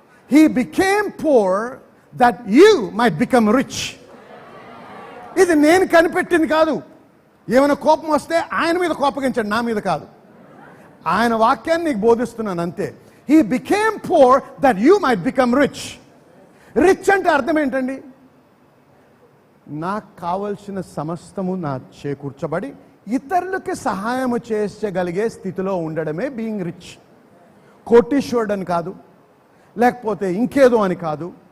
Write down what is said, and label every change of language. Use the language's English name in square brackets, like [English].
[English] He became poor that you might become rich. [Telugu] ఇది నేను కనిపెట్టింది కాదు. ఏమైనా కోపం వస్తే ఆయన మీద కోపగించండి, నా మీద కాదు. ఆయన వాక్యాన్ని నీకు బోధిస్తున్నాను అంతే. [English] He became poor that you might become rich. [Telugu] Rich అంటే అర్థం ఏంటండి? నాకు కావలసిన సమస్తము నా చేకూర్చబడి ఇతరులకి సహాయం చేయగలిగే స్థితిలో ఉండడమే బీయింగ్ రిచ్. కోటీశ్వరుడని కాదు, లేకపోతే ఇంకేదో అని కాదు.